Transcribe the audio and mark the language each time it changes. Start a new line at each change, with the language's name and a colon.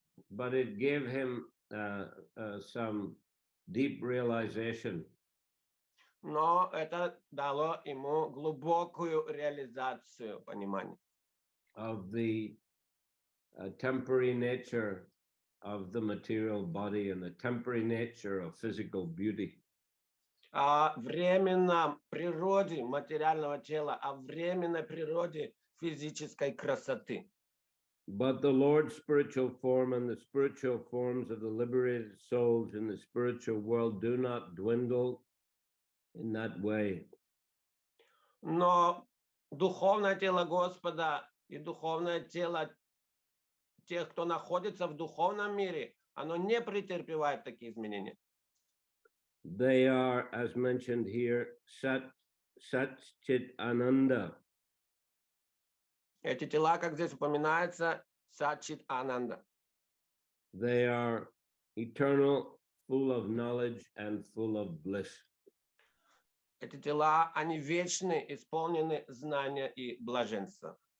English: But it gave him some deep realization.
Russian: Но это дало ему глубокую реализацию понимания.
English: Of the temporary nature of the material body and the temporary nature of physical beauty.
Russian: О временном природе материального тела, о временной природе физической красоты.
English: But the Lord's spiritual form and the spiritual forms of the liberated souls in the spiritual world do not dwindle in that way.
Russian: Но духовное тело Господа и духовное тело тех, кто находится в духовном мире, оно не претерпевает такие изменения.
English: They are, as mentioned here, Sat Chit Ananda.
Russian: Эти тела, как здесь упоминается, Сачит Ананда.
English: They are eternal, full of knowledge and full of bliss.
Russian: Эти тела, они вечны, исполнены знания и блаженства.